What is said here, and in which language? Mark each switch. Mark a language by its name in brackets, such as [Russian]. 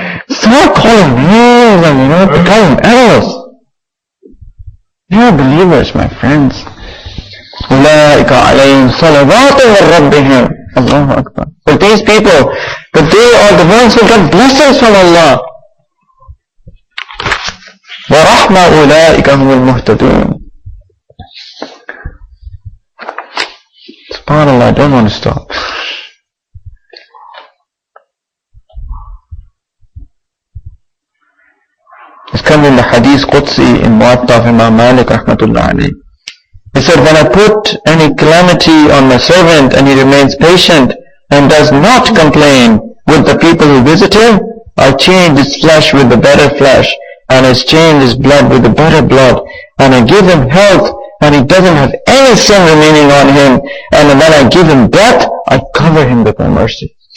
[English] Start calling names and becoming animals. You are believers, my friends. [Arabic] أولئك عليهم صلوات من ربهم. Allahu Akbar. [English] But these people, but they are the ones who get blessings from Allah. [Arabic] ورحمة أولئك هم المهتدون. [English] SubhanAllah, I don't want to stop. It's come in the Hadith Qudsi in Muwatta of Imam Malik rahmatullah alayhi. He said, when I put any calamity on my servant and he remains patient and does not complain with the people who visit him, I change his flesh with the better flesh, and I change his blood with the better blood, and I give him health and he doesn't have any sin remaining on him, and when I give him death, I cover him with my mercy.